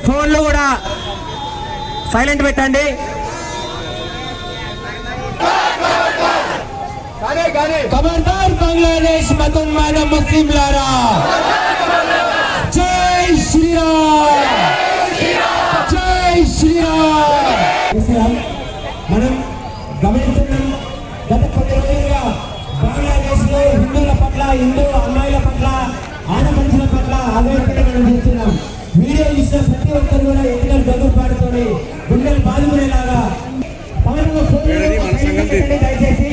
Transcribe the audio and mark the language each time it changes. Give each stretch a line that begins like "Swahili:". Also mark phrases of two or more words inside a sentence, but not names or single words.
Telugu: फोन లో కూడా సైలెంట్ పెట్టండి. ఖబడ్దార్ బంగ్లాదేశ్ మతోన్మాద ముస్లింలారా,
Hindi: जय श्री राम, जय श्री राम.
Telugu: మనం గమనిస్తున్నాం, గత కొన్ని రోజులుగా బంగ్లాదేశ్ లో హిందువుల పట్ల, హిందూ అమ్మాయిల పట్ల, ఆడపడుచుల పట్ల ఆవేదన మనం చూస్తున్నాం. వీడియో ఇచ్చిన ప్రతి ఒక్కరు కూడా ఎన్నికలు గొడవ పాడుతోని గుండెలు బాదుకునేలాగా దయచేసి.